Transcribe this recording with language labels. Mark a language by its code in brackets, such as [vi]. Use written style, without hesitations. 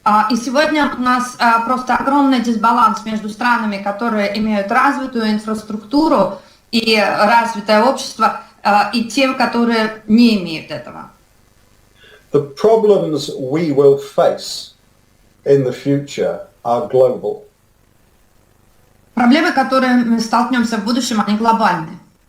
[ru] И сегодня у нас просто огромный дисбаланс между странами, которые имеют развитую инфраструктуру и развитое общество, и тем, которые не имеют этого. [en] The problems we will face in the future are global. [ru] Проблемы, которые мы столкнемся в будущем, они глобальные.